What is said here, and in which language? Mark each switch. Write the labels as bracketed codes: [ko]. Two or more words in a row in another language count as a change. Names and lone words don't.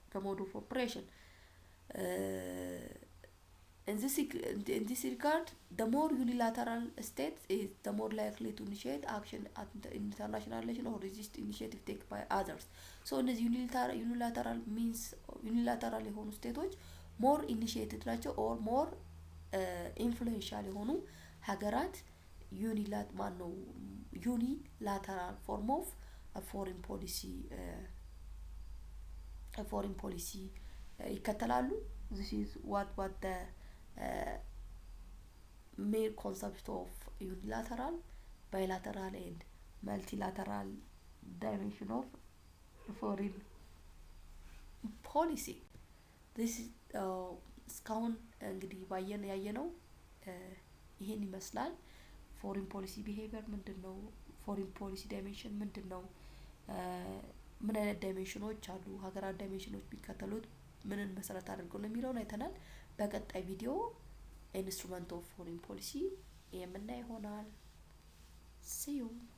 [en] In this regard, the more unilateral states is, the more likely to initiate action at international relation or resist initiative taken by others. So እነዚህ unilateral means unilateral [am] የሆኑ ስቴቶች [en] more initiated ናቸው or more influential [am] የሆኑ ሀገራት [en] unilateral form of a foreign policy ይከተላሉ። This is what the main concept of unilateral, bilateral and multilateral dimension of foreign policy. this is [am] እስካሁን እንግዲህ ባየን ያየነው ይሄን ይመስላል። [en] foreign policy behavior [am] ምንድነው? [en] foreign policy dimension [am] ምንድነው? ምን አይነት ዳይሜንሽኖች አሉ? ሀገራት ዳይሜንሽኖች ቢከተሉት ምንን መሰረት አድርገው ነው የሚለውን አይተናል። በቀጣይ ቪዲዮ [en] instrument of foreign policy [am] የምናይ ይሆናል። [en] see you